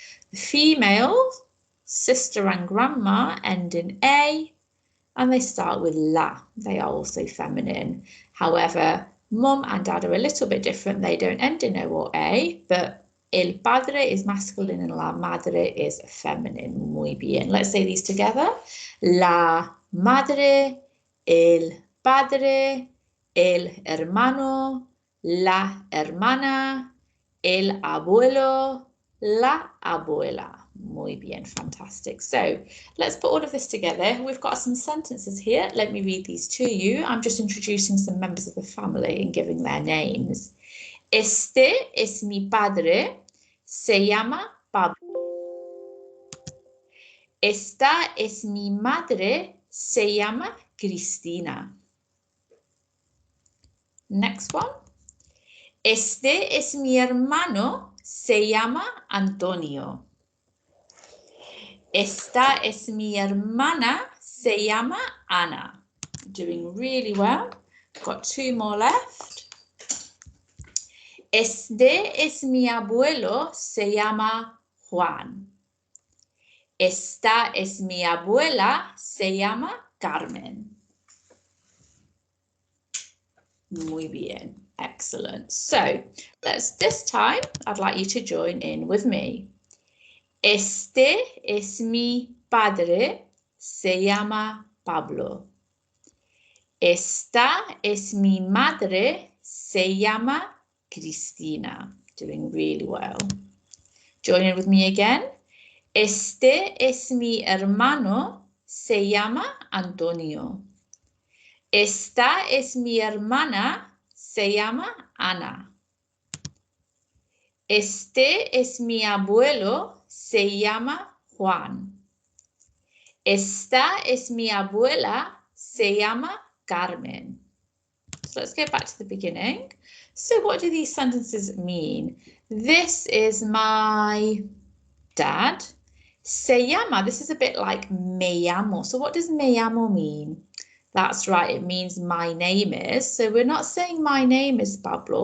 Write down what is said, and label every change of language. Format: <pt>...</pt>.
<en>The females, sister and grandma, end in A, and they start with la. They are also feminine. However, mum and dad are a little bit different. They don't end in O or A, but el padre is masculine and la madre is feminine.</en> <es>Muy bien.</es> <en>Let's say these together.</en> <es>La madre, el padre, el hermano, la hermana, el abuelo, la abuela. Muy bien,</es> <en>fantastic. So let's put all of this together. We've got some sentences here. Let me read these to you. I'm just introducing some members of the family and giving their names.</en> <es>Este es mi padre, se llama Pablo. Esta es mi madre, se llama Cristina.</es> <en>Next one.</en> <es>Este es mi hermano, se llama Antonio. Esta es mi hermana, se llama Ana.</es> <en>Doing really well. Got two more left.</en> <es>Este es mi abuelo, se llama Juan. Esta es mi abuela, se llama Carmen. Muy bien.</es> <en>Excellent. So this time, I'd like you to join in with me.</en> <es>Este es mi padre, se llama Pablo. Esta es mi madre, se llama Cristina.</es> <en>Doing really well. Join in with me again.</en> <es>Este es mi hermano, se llama Antonio. Esta es mi hermana, se llama Ana. Este es mi abuelo, se llama Juan. Esta es mi abuela, se llama Carmen.</es> <en>So let's go back to the beginning. So what do these sentences mean? This is my dad. Se llama, this is a bit like me llamo. So what does me llamo mean? That's right, it means my name is. So we're not saying my name is Pablo.</en>